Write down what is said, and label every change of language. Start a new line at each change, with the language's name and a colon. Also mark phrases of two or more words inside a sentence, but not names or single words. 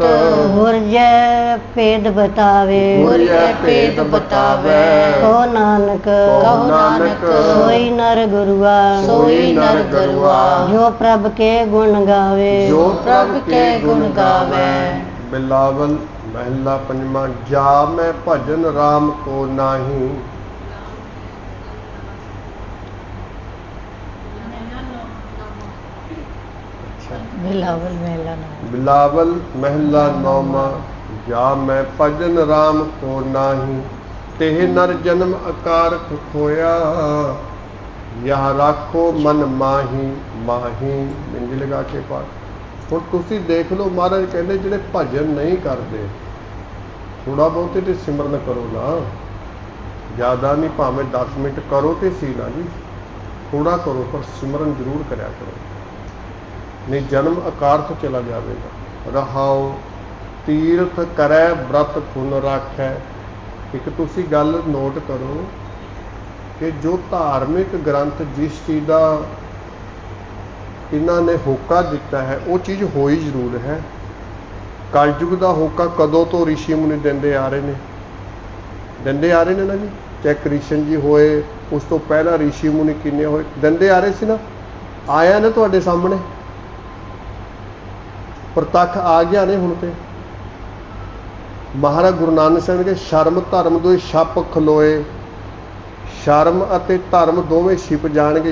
Hindi: गुरजय भेद बतावे, गुरजय भेद बतावे। कहो नानक, कहो नानक, सोई नर गुरुआ, सोई नर गुरुआ। जो प्रभ के गुण गावे, जो प्रभ के गुण गावे। बिलावल महला पंजवा, जा मैं भजन राम को नाही। बिलावल महला नौवां। बिलावल महला नौमा, जा मैं भजन राम को नाही। तेह नर जन्म अकारथ खोया, यह राखो मन माही।
Punjabi: ਮਾਹੀ ਬਿੰਦੀ ਲਗਾ ਕੇ ਪਾਠ। ਹੁਣ ਤੁਸੀਂ ਦੇਖ ਲਓ, ਮਹਾਰਾਜ ਕਹਿੰਦੇ ਜਿਹੜੇ ਭਜਨ ਨਹੀਂ ਕਰਦੇ, ਥੋੜਾ ਬਹੁਤੇ ਤੇ ਸਿਮਰਨ ਕਰੋ ਨਾ, ਜ਼ਿਆਦਾ ਨਹੀਂ, ਭਾਵੇਂ 10 ਮਿੰਟ ਕਰੋ ਤੇ ਸੀ ਨਾ ਜੀ, ਥੋੜਾ ਕਰੋ ਪਰ ਸਿਮਰਨ ਜ਼ਰੂਰ ਕਰਿਆ ਕਰੋ, ਨਹੀਂ ਜਨਮ ਅਕਾਰਥ ਚਲਾ ਜਾਵੇਗਾ।
Hindi: रहाओ तीरथ करै ब्रत पुन राखै।
Punjabi: ਇੱਕ ਤੁਸੀਂ ਗੱਲ ਨੋਟ ਕਰੋ ਕਿ ਜੋ ਧਾਰਮਿਕ ਗ੍ਰੰਥ ਜਿਸ ਚੀਜ਼ ਦਾ ਇਹਨਾਂ ਨੇ ਹੋਕਾ ਦਿੱਤਾ ਹੈ, ਉਹ ਚੀਜ਼ ਹੋਈ ਜ਼ਰੂਰ ਹੈ, ਕਲਯੁਗ ਕਾ ਹੋਕਾ ਕਦੋਂ ਤੋ ਰਿਸ਼ੀ ਮੁਨੀ ਦੇਂਦੇ ਆ ਰਹੇ ਨੇ ਨਾ ਜੀ। ਚਾਹੇ ਕ੍ਰਿਸ਼ਨ ਜੀ ਹੋਏ, ਉਸ ਤੋ ਪਹਿਲਾ ਰਿਸ਼ੀ ਮੁਨੀ ਕਿੰਨੇ ਹੋਏ, ਦੇਂਦੇ ਆ ਰਹੇ ਸੀ ਨਾ। ਆਇਆ ਨਾ ਤੁਹਾਡੇ ਸਾਹਮਣੇ, ਪ੍ਰਤੱਖ ਆ ਗਿਆ ਨੇ ਹੁਣ ਤੇ। ਮਹਾਰਾਜ ਗੁਰੂ ਨਾਨਕ ਸਾਹਿਬ ਕੇ ਸ਼ਰਮ ਧਰਮ ਦੋ ਛਪ ਖਲੋਏ, ਸ਼ਰਮ ਅਤੇ ਧਰਮ ਦੋਵੇਂ ਛਿਪ ਜਾਣਗੇ।